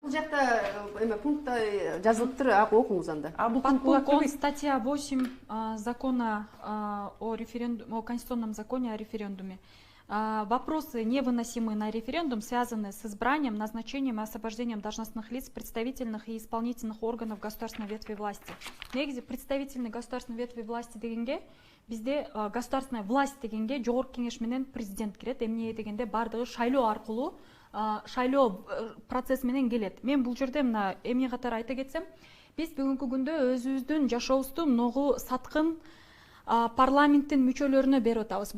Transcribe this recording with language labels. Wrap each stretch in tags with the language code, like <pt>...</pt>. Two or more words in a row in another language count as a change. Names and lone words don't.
<ky>бул жакта эме пунктта жазылыптыр, ак окуңуз анда.</ky> <ru>Пункт статья 8 закона о референдуме, о конституционном законе о референдуме. Вопросы, невыносимые на референдум, связаны с избранием, назначением и освобождением должностных лиц представительных и исполнительных органов государственной ветви власти.</ru> <ky>Негизи</ky> <ru>представительный государственной ветви власти</ru> <ky>дегенге бизде</ky> <ru>государственная власть</ru> <ky>дегенге жогорку кеңеш менен президент кирет. Эмне дегенде бардыгы шайлоо аркылуу шайлоо процесс менен келет. Мен бул жерде мына эмне катары айта кетсем, биз бүгүнкү күндө өзүбүздүн жашообузду многу саткын парламенттин мүчөлөрүнө берип атабыз.</ky>